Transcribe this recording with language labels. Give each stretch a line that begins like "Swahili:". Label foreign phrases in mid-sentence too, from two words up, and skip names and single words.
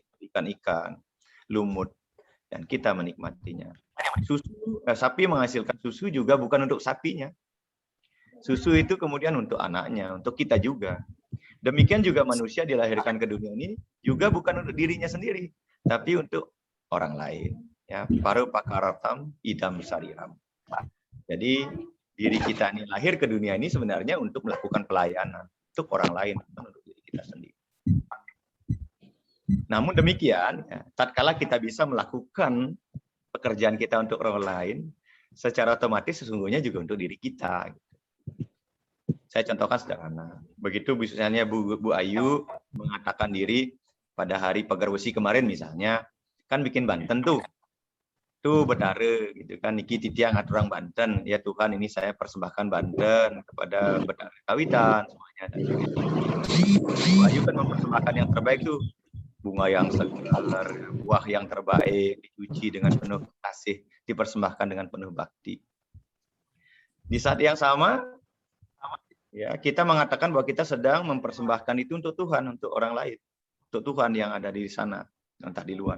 Indonesian: Ikan-ikan, lumut, dan kita menikmatinya. Sapi menghasilkan susu juga bukan untuk sapinya. Susu itu kemudian untuk anaknya, untuk kita juga. Demikian juga manusia dilahirkan ke dunia ini juga bukan untuk dirinya sendiri, tapi untuk orang lain.
Sanskrit: Ya, paru pakaratam idam sariram.
Indonesian: Jadi diri kita ini lahir ke dunia ini sebenarnya untuk melakukan pelayanan untuk orang lain, bukan untuk diri kita sendiri. Namun demikian, ya, tatkala kita bisa melakukan pekerjaan kita untuk orang lain, secara otomatis sesungguhnya juga untuk diri kita. Saya contohkan sederhana. Begitu misalnya Bu Ayu mengatakan diri pada hari Pagar Besi kemarin misalnya, kan bikin Banten tuh Bedare gitu kan,
Balinese: niki titiang aturang Banten,
Indonesian: ya Tuhan ini saya persembahkan Banten kepada Bedare Kawitan semuanya. Bu Ayu kan mempersembahkan yang terbaik tuh, bunga yang segar, buah yang terbaik, dicuci dengan penuh kasih, dipersembahkan dengan penuh bakti. Di saat yang sama, ya kita mengatakan bahwa kita sedang mempersembahkan itu untuk Tuhan, untuk orang lain, untuk Tuhan yang ada di sana, entah di luar.